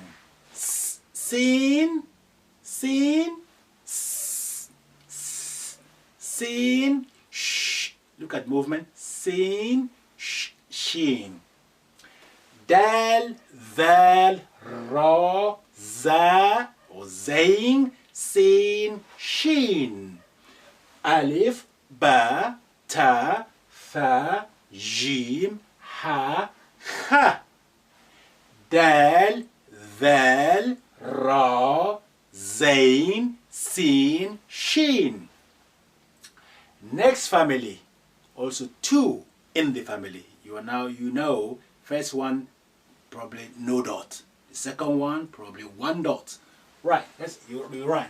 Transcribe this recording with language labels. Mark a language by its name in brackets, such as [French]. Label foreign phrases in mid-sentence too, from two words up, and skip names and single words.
[English] Seen, seen, seen, shh. Look at movement. Seen, sheen. Dal, val, ra, za, or zain, seen, sheen. Alif, ba, ta, fa, jim, ha, ha. Dal, val, ra, zain, seen, sheen. Next family, also 2 in the family. You know, first one probably no dot. The second one probably 1 dot. Right, you're right.